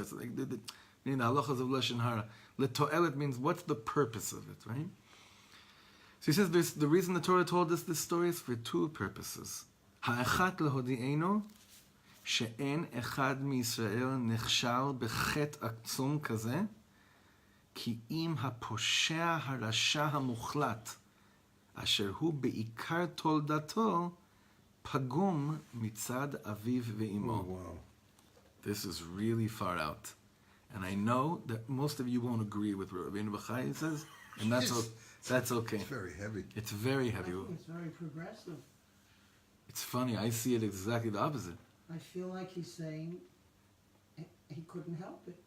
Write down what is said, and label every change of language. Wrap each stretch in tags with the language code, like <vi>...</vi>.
<en>It's like the halachas of lashon hara. L'to'elet means what's the purpose of it, right? So he says the reason the Torah told us this story is for two purposes.</en> <he>Ha'echat lehodi'enu she'en echad miYisrael nechshal bechet עצום כזה כי אם הפושע הרשע המוחלט אשר הוא בעיקר תולדתו פגום מצד אביו ואמו.</he> <en>Oh, wow. This is really far out. And I know that most of you won't agree with what Rabbeinu B'chaya says, and that's okay. It's very heavy. It's very I heavy. think it's very progressive. It's funny, I see it exactly the opposite. I feel like he's saying he couldn't help it.</en>